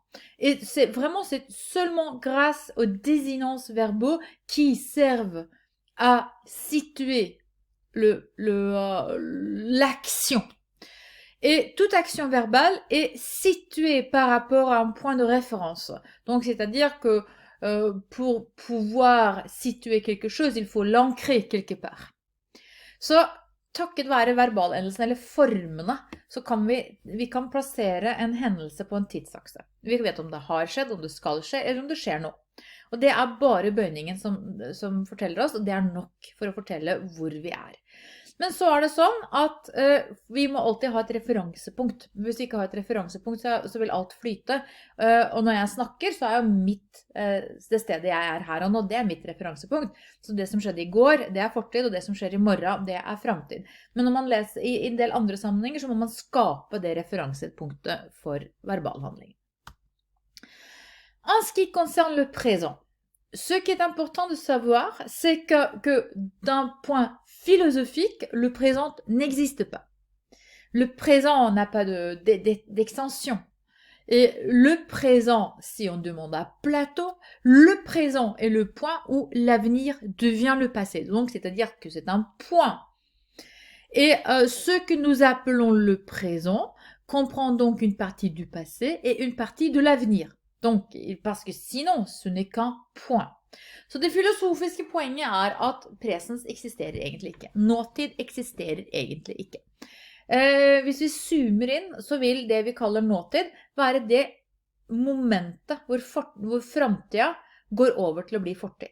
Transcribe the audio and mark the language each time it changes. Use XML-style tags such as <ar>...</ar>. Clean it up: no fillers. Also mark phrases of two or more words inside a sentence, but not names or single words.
<fr>Et c'est seulement grâce aux désinences verbaux qui servent à situer l'action. Et toute action verbale est située par rapport à un point de référence. Donc, c'est-à-dire que pour pouvoir situer quelque chose, il faut l'ancrer quelque part.</fr> <no>Så takket være verbalendelsen eller formene, så kan vi kan plassere en hendelse på en tidsakse. Vi vet om det har skjedd, om det skal skje, eller om det skjer nå. Og det er bare bøyningen som forteller oss, og det er nok for å fortelle hvor vi er. Men så er det sånn at vi må alltid ha et referansepunkt. Hvis vi ikke har et referansepunkt, så vil alt flyte. Og når jeg snakker, så er jo det stedet jeg er her og nå, det er mitt referansepunkt. Så det som skjedde i går, det er fortid, og det som skjer i morgen, det er fremtid. Men når man leser i en del andre sammenhenger, så må man skape det referansepunktet for verbalhandling.</no> <fr>En ce qui concerne le présent, ce qui est important de savoir, c'est que d'un point philosophique, le présent n'existe pas. Le présent n'a pas d'extension. Et le présent, si on demande à Platon, le présent est le point où l'avenir devient le passé. Donc, c'est-à-dire que c'est un point. Et ce que nous appelons le présent comprend donc une partie du passé et une partie de l'avenir. Donc, parce que sinon, ce n'est qu'un point.</fr> <no>Så det filosofiske poenget er at presens eksisterer egentlig ikke. Nåtid eksisterer egentlig ikke. Hvis vi zoomer inn, så vil det vi kaller nåtid være det momentet hvor fremtiden går over til å bli fortid.</no>